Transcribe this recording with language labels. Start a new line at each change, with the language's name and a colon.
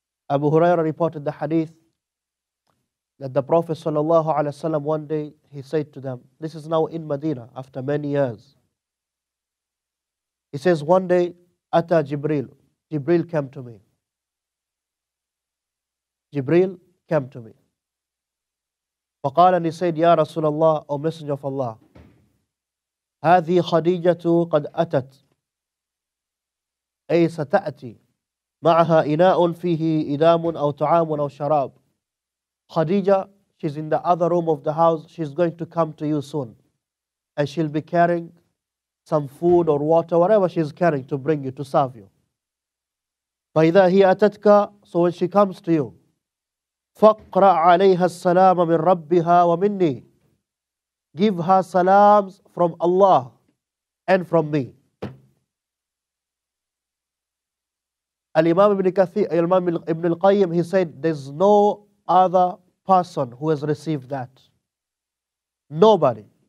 English: Abu Hurairah reported the hadith that the Prophet ﷺ one day, he said to them, this is now in Medina after many years. He says, one day, Ata Jibril came to me. Jibril came to me.
Arabic: فقال,
English: and he said,
Arabic: Ya Rasulullah,
English: O Messenger of Allah,
Arabic: هذه خديجة قد أتت أي ستأتي معها إناء فيه إدام أو طعام أو شراب.
English: Khadija, she's in the other room of the house, she's going to come to you soon. And she'll be carrying some food or water, whatever she's carrying to bring you, to serve you.
Arabic: فإذا هي أتتك,
English: so when she comes to you,
Arabic: فَقْرَأْ عَلَيْهَا السَّلَامَ مِنْ رَبِّهَا وَمِنِّي.
English: Give her salams from Allah and from me. Al-Imam Ibn al-Qayyim, he said, there's no other person who has received that. Nobody.